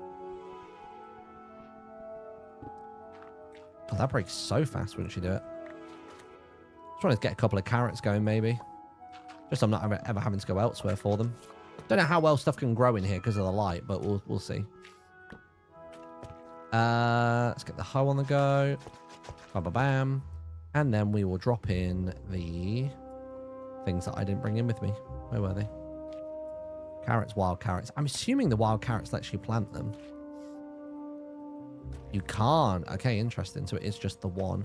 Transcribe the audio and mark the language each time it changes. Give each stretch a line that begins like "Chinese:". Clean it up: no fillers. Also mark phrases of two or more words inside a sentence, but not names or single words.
English: Oh, that breaks so fast, wouldn't you do it? Just wanted to get a couple of carrots going, maybe. Just so I'm not ever having to go elsewhere for them. Don't know how well stuff can grow in here because of the light, but we'll see. Let's get the hoe on the go. Ba-ba-bam. And then we will drop in the things that I didn't bring in with me. Where were they? Carrots, wild carrots. I'm assuming the wild carrots lets you plant them. You can't. Okay, interesting. So it is just the one.